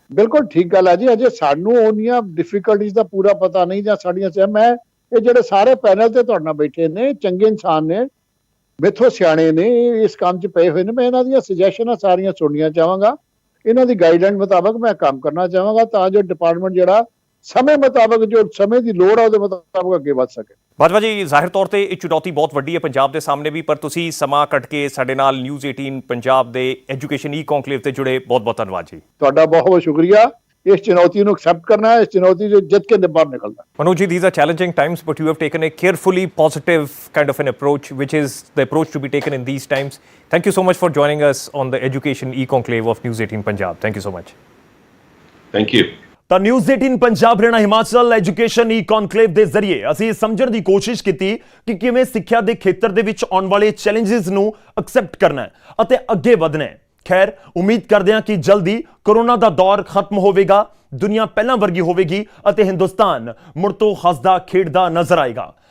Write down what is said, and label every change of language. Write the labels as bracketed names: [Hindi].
[Punjabi] ਬਿਲਕੁਲ ਠੀਕ ਗੱਲ ਹੈ ਜੀ। ਅਜੇ ਸਾਨੂੰ ਉਹਨੀਆਂ ਡਿਫਿਕਲਟੀਜ਼ ਦਾ ਪੂਰਾ ਪਤਾ ਨਹੀਂ ਜਾਂ ਸਾਡੀਆਂ ਮੈਂ ਇਹ ਜਿਹੜੇ ਸਾਰੇ ਪੈਨਲ ਤੇ ਤੁਹਾਡੇ ਨਾਲ ਬੈਠੇ ਨੇ, ਚੰਗੇ ਇਨਸਾਨ ਨੇ, ਮੇਥੋਂ ਸਿਆਣੇ ਨੇ, ਇਸ ਕੰਮ 'ਚ ਪਏ ਹੋਏ ਨੇ। ਮੈਂ ਇਹਨਾਂ ਦੀਆਂ ਸੁਜੈਸ਼ਨਾਂ ਸਾਰੀਆਂ ਸੁਣਨੀਆਂ ਚਾਹਾਂਗਾ, ਇਹਨਾਂ ਦੀ ਗਾਈਡਲਾਈਨ ਮੁਤਾਬਕ ਮੈਂ ਕੰਮ ਕਰਨਾ ਚਾਹਾਂਗਾ ਤਾਂ ਜੋ ਡਿਪਾਰਟਮੈਂਟ ਜਿਹੜਾ ਸਮੇਂ ਮੁਤਾਬਕ, ਜੋ ਸਮੇਂ ਦੀ ਲੋੜ ਹੈ ਉਹਦੇ ਮੁਤਾਬਕ ਅੱਗੇ ਵੱਧ ਸਕੇ। ਬਾਜਵਾ ਜੀ, ਜ਼ਾਹਿਰ ਤੌਰ ਤੇ ਇਹ ਚੁਣੌਤੀ ਬਹੁਤ ਵੱਡੀ ਹੈ ਪੰਜਾਬ ਦੇ ਸਾਹਮਣੇ ਵੀ, ਪਰ ਤੁਸੀਂ ਸਮਾਂ ਕੱਢ ਕੇ ਸਾਡੇ ਨਾਲ ਨਿਊਜ਼ 18 ਪੰਜਾਬ ਦੇ ਐਜੂਕੇਸ਼ਨ ਕੌਨਕਲੇਵ ਤੇ ਜੁੜੇ, ਬਹੁਤ ਬਹੁਤ ਧੰਨਵਾਦ ਜੀ। ਤੁਹਾਡਾ ਬਹੁਤ ਬਹੁਤ ਸ਼ੁਕਰੀਆ। ਇਸ ਚੁਣੌਤੀ ਨੂੰ ਐਕਸੈਪਟ ਕਰਨਾ ਹੈ, ਇਸ ਚੁਣੌਤੀ ਤੋਂ ਜਿੱਤ ਕੇ ਬਾਹਰ ਨਿਕਲਣਾ। [English] Manoj ji, these are challenging times, but you have taken a carefully positive kind of an approach, which is the approach to be taken in these times. Thank you so much for joining us on the Education E-Conclave of News 18 Punjab. Thank you so much. Thank you. [Punjabi] ਤਾਂ news 18 Punjab Haryana Himachal education ਈ conclave ਦੇ ਜ਼ਰੀਏ ਅਸੀਂ ਸਮਝਣ ਦੀ ਕੋਸ਼ਿਸ਼ ਕੀਤੀ ਕਿ ਕਿਵੇਂ ਸਿੱਖਿਆ ਦੇ ਖੇਤਰ ਦੇ ਵਿੱਚ ਆਉਣ ਵਾਲੇ ਚੈਲੰਜਸ ਨੂੰ ਐਕਸੈਪਟ ਕਰਨਾ ਹੈ ਅਤੇ ਅੱਗੇ ਵਧਣਾ ਹੈ। ਖੈਰ, ਉਮੀਦ ਕਰਦੇ ਹਾਂ ਕਿ ਜਲਦੀ ਕੋਰੋਨਾ ਦਾ ਦੌਰ ਖਤਮ ਹੋਵੇਗਾ, ਦੁਨੀਆ ਪਹਿਲਾਂ ਵਰਗੀ ਹੋਵੇਗੀ ਅਤੇ ਹਿੰਦੁਸਤਾਨ ਮੁੜ ਤੋਂ ਹੱਸਦਾ ਖੇਡਦਾ ਨਜ਼ਰ ਆਏਗਾ।